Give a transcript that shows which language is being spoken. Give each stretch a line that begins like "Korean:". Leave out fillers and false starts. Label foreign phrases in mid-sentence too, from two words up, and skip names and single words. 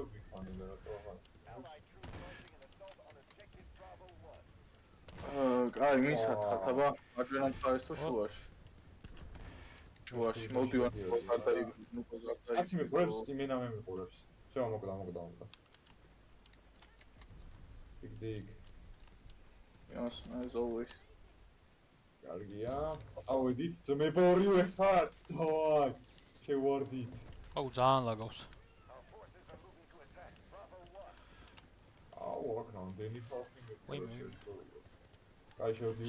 Georgian: აი, მისად ხათაბა, მარჯვენა მხარეს თუ შუაში? შუაში, მოდივარ, კაცი მიყურებს, იმენა მე მიყურებს. შევა მოკდა.
English: Dig. Yes, as always.
Georgian: კარგია. წავედით, ძმებო ორივე ხართ. დავაი. შევარდით. აუ, ძალიან ლაგავს. აუ, აქ რამდენი ფალხი ვაიმე. კაი შევდივარ.